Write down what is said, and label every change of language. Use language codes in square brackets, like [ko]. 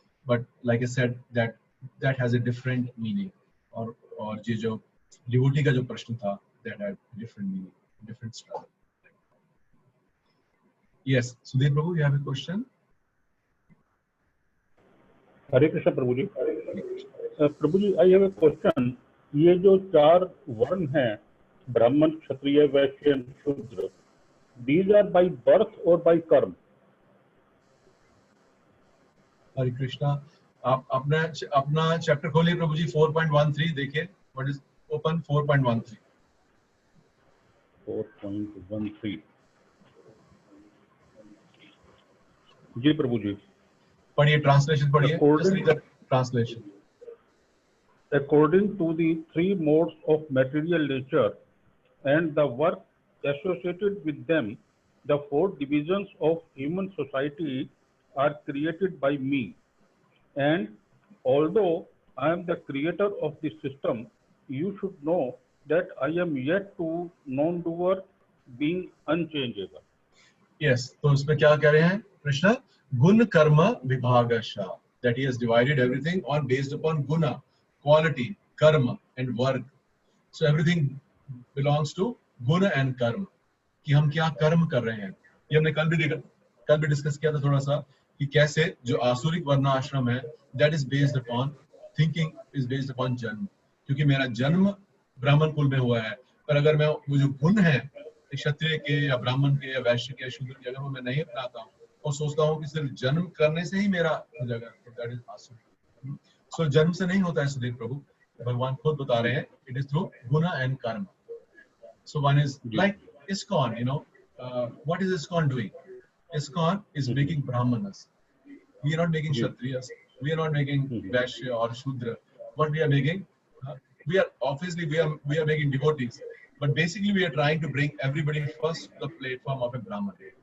[en] But like I said, that has a different meaning. [hi] और ये जो devotee का जो प्रश्न था, [en] that had different meaning, different struggle. Yes, Sudhir Prabhu, you have a question? [hi] Hare Krishna Prabhu ji. Prabhu ji, [en] I have a question. [hi] ये जो 4 वर्ण हैं, ब्राह्मण, क्षत्रिय, वैश्य एंड शूद्र, [en] these are by birth or by [hi] कर्म? हरे कृष्णा. आप अपना चैप्टर खोलिए प्रभु जी, 4.13 देखिए. [en] What is open 4.13. 4.13. [hi] जी प्रभु जी. पढ़िए, ट्रांसलेशन पढ़िए. [en] Just read the translation. According to the 3 modes of material nature and the work associated with them, the 4 divisions of human society are created by me. And although I am the creator of the system, you should know that I am yet to non-doer, being unchangeable. Yes. [hi] तो इसमें क्या कह रहे हैं कृष्ण? [sa] गुण कर्म विभागशः, [en] that he has divided everything on based upon guna, quality, karma and work. So everything belongs to guna and karma. [hi] कि हम क्या कर्म कर रहे हैं. ये हमने कल भी डिस्कस किया था थोड़ा सा, कि कैसे जो आसुरिक वर्ण आश्रम है, [en] that is based upon [hi] thinking, is based upon जन्म. क्योंकि मेरा जन्म ब्राह्मण कुल में हुआ है, पर अगर मैं वो जो गुण है क्षत्रिय के या ब्राह्मण के या वैश्य के या शूद्र के, अगर वो मैं नहीं अपनाता हूँ और सोचता हूँ कि सिर्फ जन्म करने से ही मेरा हो जाएगा, तो that is आसुरिक. So जन्म से नहीं होता है सुधीर प्रभु, भगवान खुद बता रहे हैं, [en] it is through guna and karma. So one is like ISKCON, what is ISKCON doing? ISKCON is making brahmanas. We are not making kshatriyas. We are not making vaishya or shudra. What we are making, we are making devotees. But basically we are trying to bring everybody first to the platform of a brahman.